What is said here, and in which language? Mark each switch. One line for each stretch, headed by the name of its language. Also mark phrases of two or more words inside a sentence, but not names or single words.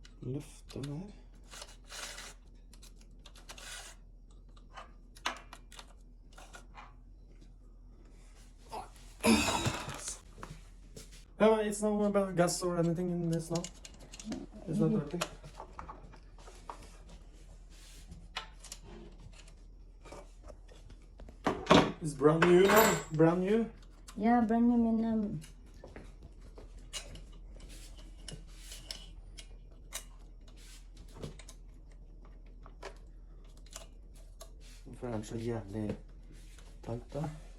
Norwegian: løfte den her.
English: Yeah, it's no about gas or anything in this now. It's not dirty. It's brand new now. Brand new. Yeah, brand new min.
Norwegian: Hvorfor er den så jævlig tight da?